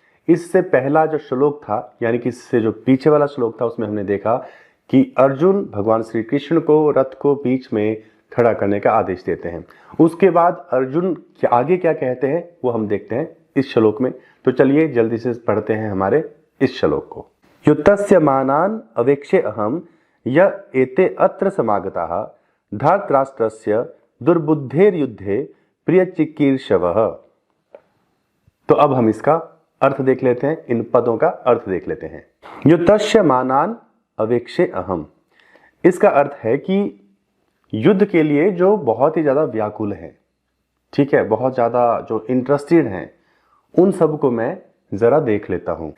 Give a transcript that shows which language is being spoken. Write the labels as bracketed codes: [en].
[hi] इससे पहला जो श्लोक था, यानी कि इससे जो पीछे वाला श्लोक था, उसमें हमने देखा कि अर्जुन भगवान श्री कृष्ण को रथ को बीच में खड़ा करने का आदेश देते हैं। उसके बाद अर्जुन के आगे क्या कहते हैं वो हम देखते हैं इस श्लोक में। तो चलिए जल्दी से पढ़ते हैं हमारे इस श्लोक को। [sa] युद्धस्य मानान अवेक्षे अहम य एते अत्र समागताः धार्तराष्ट्रस्य दुर्बुद्धेर युद्धे प्रिय चिकीर्षवः। [hi] तो अब हम इसका अर्थ देख लेते हैं, इन पदों का अर्थ देख लेते हैं। [sa] युद्धस्य मानान अवेक्षे अहम, [hi] इसका अर्थ है कि युद्ध के लिए जो बहुत ही ज्यादा व्याकुल है, ठीक है, बहुत ज्यादा जो इंटरेस्टेड हैं, उन सब को मैं जरा देख लेता हूं।